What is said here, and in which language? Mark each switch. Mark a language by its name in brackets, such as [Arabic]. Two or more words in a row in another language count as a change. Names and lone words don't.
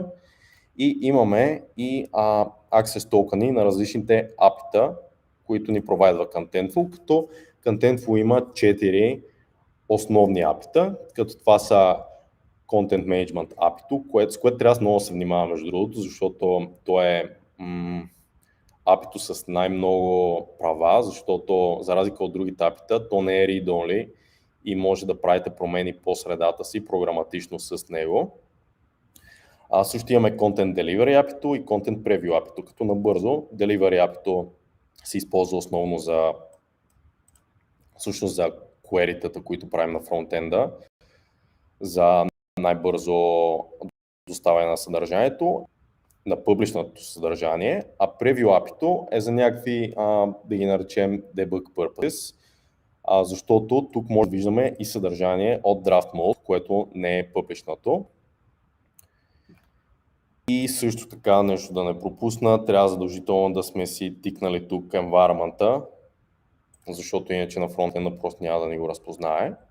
[Bulgarian] И имаме и access токени на различните API-та, които ни провайдва Contentful, като Contentful има 4 основни API-та, като това са Content Management API-то, с което трябва много да се внимава между другото, защото то е API-то с най-много права, защото за разлика от другите API-та, то не е read-only и може да правите промени по средата си програматично с него. Също имаме Content Delivery API-то и Content Preview API-то, като набързо Delivery API-то се използва основно за query-тата, които правим на фронтенда, за най-бързо доставяне на съдържанието, на публичното съдържание, а Preview API-то е за някакви, да ги наречем [English] debug purpose, [Bulgarian] защото тук може да виждаме и съдържание от Draft Mode, което не е публичното. И също така, нещо да не пропусна, трябва задължително да сме си тикнали тук environment-а, защото иначе на фронтенда просто няма да ни го разпознае.